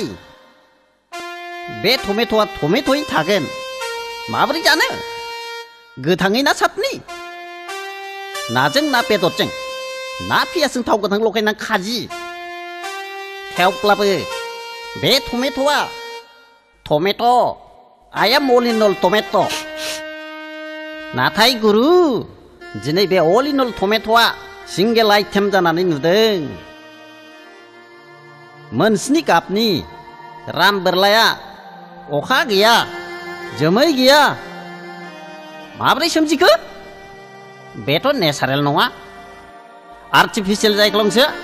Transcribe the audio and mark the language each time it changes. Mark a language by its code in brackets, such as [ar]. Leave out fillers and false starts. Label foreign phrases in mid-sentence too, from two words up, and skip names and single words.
[brx] बे टमेट'आ टमेट'यै थागोन। माबोरै जानो? गोथाङै ना सातनि? नाजों ना बेदरजों? ना पियासजों थाव गोथां लगायना खाजि? थेवब्लाबो बे टमेट'आ टमेट'। [en] I am all in all [brx] टमेट'। नाथाय गुरु, दिनै बे [en] all in all [brx] टमेट'आ [en] single item [brx] जानानै नुदों। मोनस्नि गाबनि राम बोरलाया अखा गैया जोमै गैया माब्रै सोमजिखो बेथ' नेचारेल नङा आर्टिफिशियेल जायख्लंसो